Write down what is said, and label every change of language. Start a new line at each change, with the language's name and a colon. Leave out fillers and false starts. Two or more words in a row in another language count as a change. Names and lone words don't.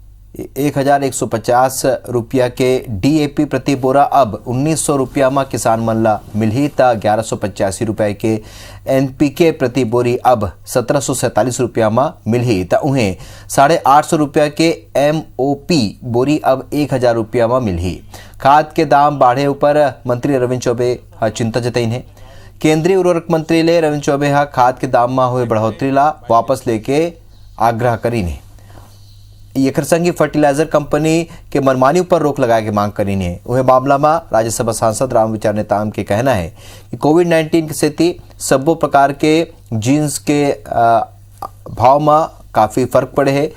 Chhattisgarhi: 1150 रुपया के डीएपी प्रति बोरा अब 1900 रुपया में किसान मन ला मिलही त 1185 रुपये के एनपीके प्रति बोरी अब 1747 रुपया में मिलही त उन्हें 850 रुपया के एमओपी बोरी अब 1000 रुपया में मिलही। खाद के दाम बढ़े ऊपर मंत्री रविंद्र चौबे चिंता जतईन है। केंद्रीय उर्वरक मंत्री ले रविंद्र चौबे खाद के दाम में हुए बढ़ोतरी ला वापस लेके आग्रह करी ने। एकर संगी
English: fertilizer company
Chhattisgarhi: के मनमानी पर रोक लगाए की मांग करी है। वह मामला में राज्यसभा सांसद रामविचार नेताम के कहना है कि कोविड-19 की स्थिति सब्बो प्रकार के जीन्स के भाव में काफ़ी फर्क पड़े है।